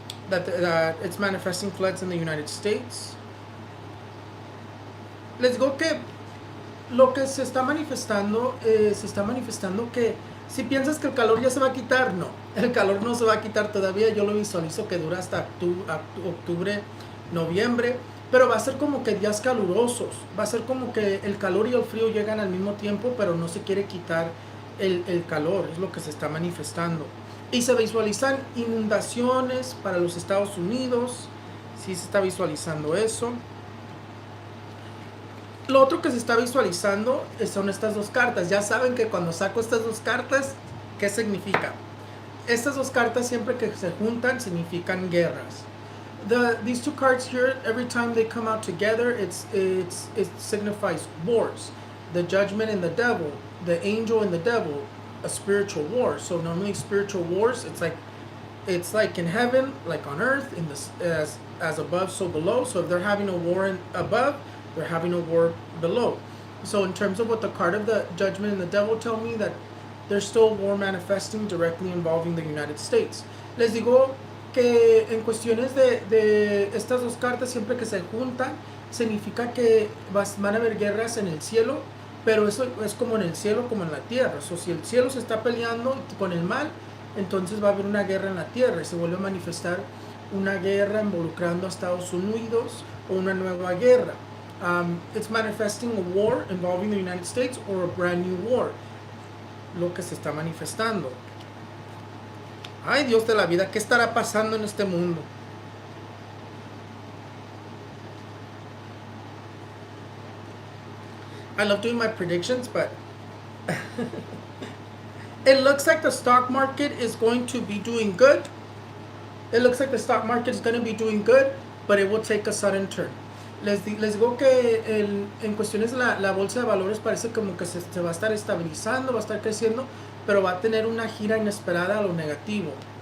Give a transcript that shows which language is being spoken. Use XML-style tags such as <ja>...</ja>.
<en>That it's manifesting floods in the United States.</en> <es>Les digo que lo que se está manifestando que si piensas que el calor ya se va a quitar, no, el calor no se va a quitar todavía. Yo lo visualizo que dura hasta octubre, noviembre, pero va a ser como que días calurosos, va a ser como que el calor y el frío llegan al mismo tiempo, pero no se quiere quitar el calor, es lo que se está manifestando. Y se visualizan inundaciones para los Estados Unidos, sí se está visualizando eso. Lo otro que se está visualizando son estas dos cartas. Ya saben que cuando saco estas dos cartas, ¿qué significa? Estas dos cartas siempre que se juntan significan guerras.</es> <en>These two cards here, every time they come out together, it signifies wars. The judgment and the devil, the angel and the devil, a spiritual war. So normally spiritual wars, it's like in heaven, like on earth, in this as above, so below. So if they're having a war above, they're having a war below. So in terms of what the card of the judgment and the devil tell me, that there's still war manifesting directly involving the United States.</en> <es>Les digo que en cuestiones de estas dos cartas, siempre que se juntan, significa que van a haber guerras en el cielo, pero eso es como en el cielo como en la tierra. So, si el cielo se está peleando con el mal, entonces va a haber una guerra en la tierra y se vuelve a manifestar una guerra involucrando a Estados Unidos o una nueva guerra.</es> <en>It's manifesting a war involving the United States or a brand new war.</en> <es>Lo que se está manifestando. Ay, Dios de la vida, ¿qué estará pasando en este mundo?</es> <en>I love doing my predictions, but it looks like the stock market is going to be doing good. It looks like the stock market is going to be doing good, but it will take a sudden turn.</en> <es>Les digo que en cuestiones de la bolsa de valores parece como que se va a estar estabilizando, va a estar creciendo, pero va a tener una gira inesperada a lo negativo.</es>